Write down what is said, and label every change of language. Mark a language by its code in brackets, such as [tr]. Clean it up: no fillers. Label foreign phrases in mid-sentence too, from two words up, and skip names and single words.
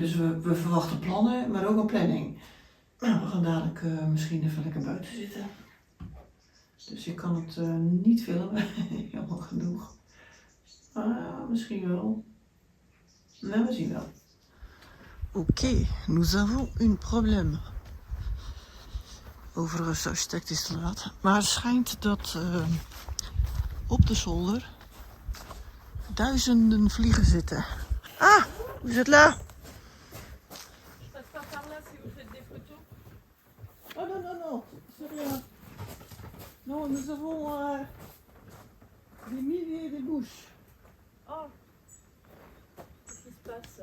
[nl] Dus we verwachten plannen, maar ook een planning. Nou, we gaan dadelijk misschien even lekker buiten zitten. Dus ik kan het niet filmen, helemaal genoeg. Misschien wel. Nou, we zien wel. [fr] Oké, nous avons un problème. [nl] Overigens, de architect is te laat. Maar het schijnt dat op de zolder duizenden vliegen zitten. [fr] Ah, vous êtes là? Oh non, c'est rien. Non, nous avons des milliers de mouches. Oh, qu'est-ce qui se passe?